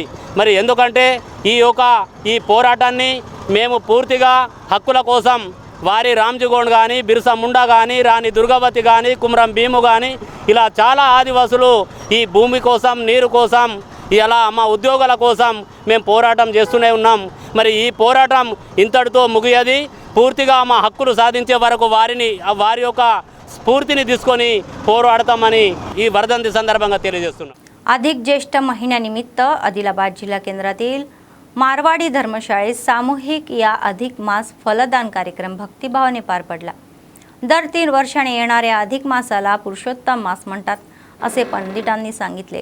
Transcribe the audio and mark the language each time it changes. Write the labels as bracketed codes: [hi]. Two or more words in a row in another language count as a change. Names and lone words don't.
[te] మరి ఎందుకంటే ఈ పోరాటాన్ని మేము పూర్తిగా హక్కుల కోసం వారి రామ్జీగోండ్ కానీ బిర్సా ముండా కానీ రాణి దుర్గావతి కానీ కుమ్రం భీము కానీ ఇలా చాలా ఆదివాసులు ఈ భూమి కోసం నీరు కోసం ఇలా మా ఉద్యోగాల కోసం మేము పోరాటం చేస్తూనే ఉన్నాం. మరి ఈ పోరాటం ఇంతటితో ముగియది. పూర్తిగా మా హక్కులు साधिंचे వరకు వారి యొక్క स्फूर्तीने తీసుకొని పోరాడతామని ఈ వర్ధంతి సందర్భంగా తెలియజేస్తున్నాం. [mr] अधिक ज्येष्ठ महिन्यानिमित्त आदिलाबाद जिल्हा केंद्रातील मारवाडी धर्मशाळेत सामूहिक या अधिक मास फलदान कार्यक्रम भक्तिभावाने पार पडला. दर 3 वर्षांनी येणाऱ्या अधिक मासाला पुरुषोत्तम मास म्हणतात असे पंडितांनी सांगितले.